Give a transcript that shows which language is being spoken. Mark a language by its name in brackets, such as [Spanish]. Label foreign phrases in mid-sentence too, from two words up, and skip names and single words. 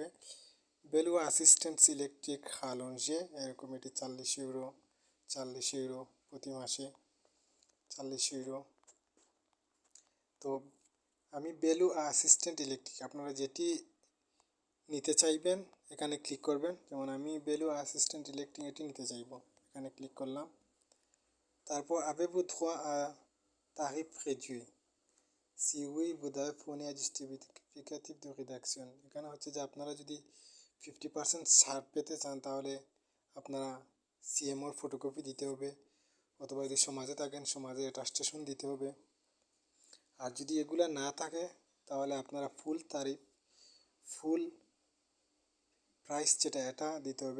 [Bangla] বেলু অ্যাসিস্ট্যান্ট ইলেকট্রিক হালঞ্জে এরকম এটি 40 ইউরো প্রতি মাসে 40 ইউরো। তো আমি বেলু অ্যাসিস্ট্যান্ট ইলেকট্রিক, আপনারা যেটি নিতে চাইবেন এখানে ক্লিক করবেন। যেমন আমি বেলু অ্যাসিস্ট্যান্ট ইলেকট্রিক এটি নিতে চাইব, এখানে ক্লিক করলাম। [French] তারপর avez-vous droit à tarif réduit? Si oui, vous devez fournir un justificatif de rédaction. [Bangla] এখানে হচ্ছে যে আপনারা যদি 50% ছাড় পেতে চান তাহলে আপনারা সিএমওর ফটোকপি দিতে হবে, অথবা যদি সমাজে থাকেন সমাজে অ্যাটাস্টেশন দিতে হবে। আর যদি এগুলা না থাকে তাহলে আপনারা ফুল প্রাইস যেটা এটা দিতে হবে।